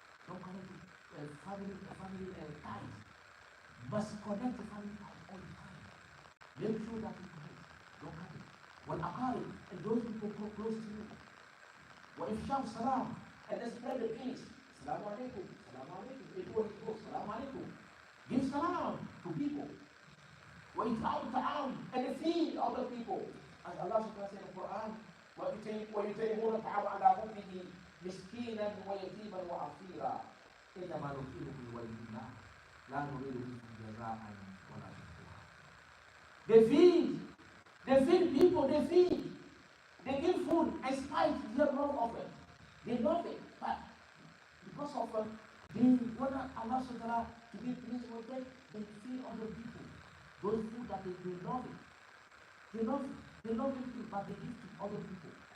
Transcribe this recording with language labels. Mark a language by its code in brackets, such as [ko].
[en] Don't connect the family ties. Must connect the family ties all the time. Make sure that we connect. Don't cut it. [ar] والأقارب, [en] and those people close to you. [ar] وإفشاء السلام, [en] and then spread the peace. Assalamu alaikum. people will go, Salaam alaikum. Give salam to people. And they feed other people. As Allah subhanahu wa ta'ala said in the Quran, [ar] وَيُطْعِمُونَ الطَّعَامَ عَلَى حُبِّهِ مِسْكِينًا وَيَتِيمًا وَأَسِيرًا إِنَّمَا نُطْعِمُكُمْ لِوَجْهِ اللَّهِ لَا نُرِيدُ مِنكُمْ جَزَاءً وَلَا شُكُورًا. [en] They feed people, they give food in spite of their love of it. They love it, but because of they want Allah subhanahu wa ta'ala to be pleased with them, they feed other people. Those food that they love it. They love it too, but they give to other people.